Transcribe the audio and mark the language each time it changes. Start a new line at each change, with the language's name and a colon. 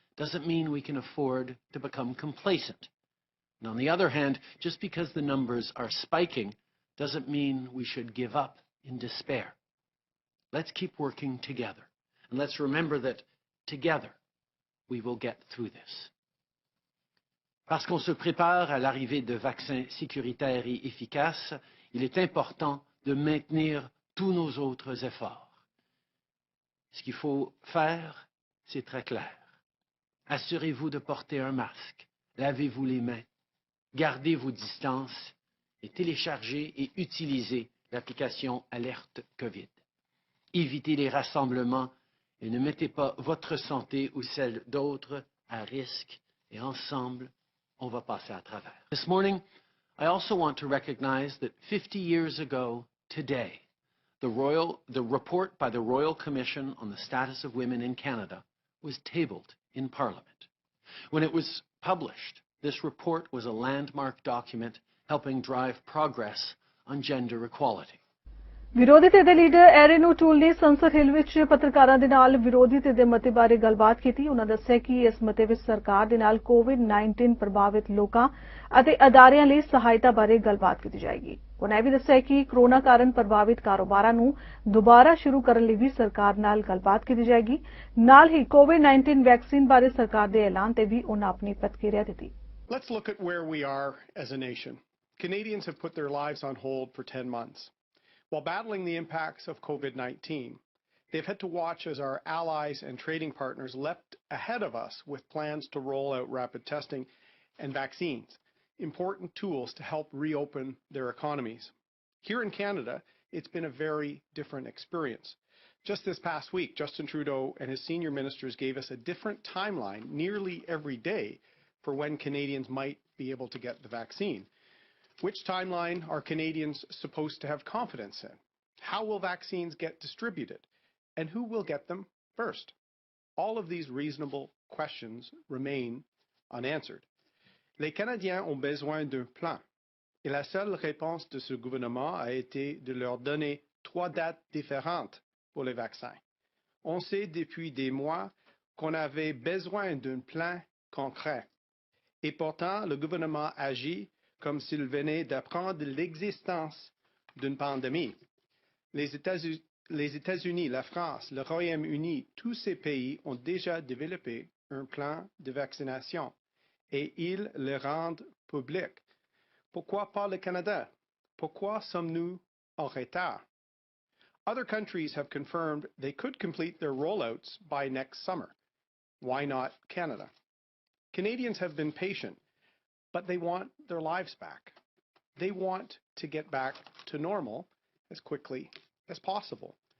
English: doesn't mean we can afford to become complacent. And on the other hand, just because the numbers are spiking doesn't mean we should give up in despair. Let's keep working together. And let's remember that together we will get through this.
French: Parce qu'on se prépare à l'arrivée de vaccins sécuritaires et efficaces, il est important de maintenir tous nos autres efforts. Ce qu'il faut faire, c'est très clair. Assurez-vous de porter un masque, lavez-vous les mains, gardez vos distances et téléchargez et utilisez l'application Alerte COVID. Évitez les rassemblements et ne mettez pas votre santé ou celle d'autres à risque, et ensemble, on va passer à travers.
English: This morning, I also want to recognize that 50 years ago today, the report by the Royal Commission on the Status of Women in Canada was tabled in Parliament. When it was published, this report was a landmark document helping drive progress on gender equality.
Punjabi: ਵਿਰੋਧੀ ਧਿਰ ਦੇ leader iron ਓਟੂਲ ਨੇ ਸੰਸਦ ਹਿੱਲ ਵਿੱਚ ਪੱਤਰਕਾਰਾਂ ਦੇ ਨਾਲ ਵਿਰੋਧੀ ਧਿਰ ਦੇ ਮਤੇ ਬਾਰੇ ਗੱਲਬਾਤ ਕੀਤੀ। ਉਨ੍ਹਾਂ ਦੱਸਿਆ ਕਿ ਇਸ ਮਤੇ ਵਿੱਚ ਸਰਕਾਰ ਦੇ ਨਾਲ ਕੋਵਿਡ-19 ਪ੍ਰਭਾਵਿਤ ਲੋਕਾਂ ਅਤੇ ਅਦਾਰਿਆਂ ਲਈ ਸਹਾਇਤਾ ਬਾਰੇ ਗੱਲਬਾਤ ਕੀਤੀ ਜਾਏਗੀ। ਉਨ੍ਹਾਂ ਇਹ ਵੀ ਦੱਸਿਆ ਕਿ ਕੋਰੋਨਾ ਕਾਰਨ ਪ੍ਰਭਾਵਿਤ ਕਾਰੋਬਾਰਾਂ ਨੂੰ ਦੁਬਾਰਾ ਸ਼ੁਰੂ ਕਰਨ ਲਈ ਵੀ ਸਰਕਾਰ ਨਾਲ ਗੱਲਬਾਤ ਕੀਤੀ ਜਾਏਗੀ। ਨਾਲ ਹੀ ਕੋਵਿਡ-19 ਵੈਕਸੀਨ ਬਾਰੇ ਸਰਕਾਰ ਦੇ ਐਲਾਨ ਤੇ ਵੀ ਉਨ੍ਹਾਂ ਆਪਣੀ ਪ੍ਰਤੀਕਿਰਿਆ ਦਿੱਤੀ।
English: Let's look at where we are as a nation. Canadians have put their lives on hold for 10 months. While battling the impacts of COVID-19, they've had to watch as our allies and trading partners leapt ahead of us with plans to roll out rapid testing and vaccines, important tools to help reopen their economies. Here in Canada, it's been a very different experience. Just this past week, Justin Trudeau and his senior ministers gave us a different timeline nearly every day for when Canadians might be able to get the vaccine. Which timeline are Canadians supposed to have confidence in? How will vaccines get distributed? And who will get them first? All of these reasonable questions remain unanswered.
French: Les Canadiens ont besoin d'un plan. Et la seule réponse de ce gouvernement a été de leur donner 3 dates différentes pour les vaccins. On sait depuis des mois qu'on avait besoin d'un plan concret. Et pourtant, le gouvernement agit comme s'il venait d'apprendre l'existence d'une pandémie. Les États-Unis, la France, le Royaume-Uni, tous ces pays ont déjà développé un plan de vaccination et ils le rendent public. Pourquoi pas le Canada? Pourquoi sommes-nous en retard?
English: Other countries have confirmed they could complete their rollouts by next summer. Why not Canada? Canadians have been patient, but they want their lives back. They want to get back to normal as quickly as possible.